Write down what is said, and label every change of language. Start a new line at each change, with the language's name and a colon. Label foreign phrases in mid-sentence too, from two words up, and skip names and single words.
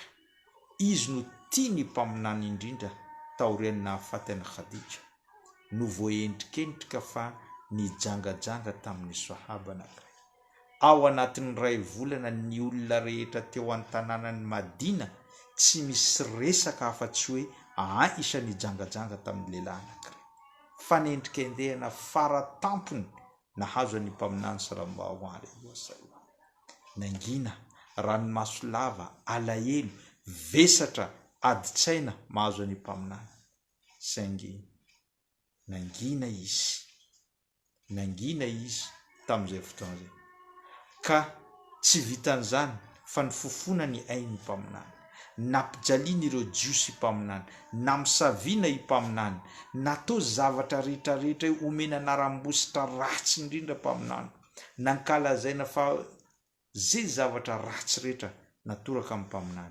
Malagasy: Izy no tia ny mpaminany indrindra taorian'ny nahafaty an'i Khadija, no voaendrikendrika fa nijangajanga tamin'ny sahaba anankiray. Ao anatin'ny ray volana ny olona rehetra teo an-tanànan'ny Madina tsy misy resaka afa-tsy hoe Aisha nijangajanga tamin'ny lehilahy anankiray. Fa nendrikendehana faratampony nahazo any mpaminany
Arabic: صلى الله عليه وسلم.
Malagasy: Nangina, ranomaso lava, alahelo, vesatra, adi-tsaina mahazo any mpaminany. Saingy nangina izy tamin'izay fotoana izay. Ka tsy vitan'izany fa nifofona ny ainy mpaminany, nampijaliana ireo jiosy mpaminany, namsaviana i mpaminany, natao zavatra rehetrarehetra omena anarambositra ratsy indrindra mpaminany, nankalazaina fa zay zavatra ratsy rehetra natoraka amin'ny mpaminany.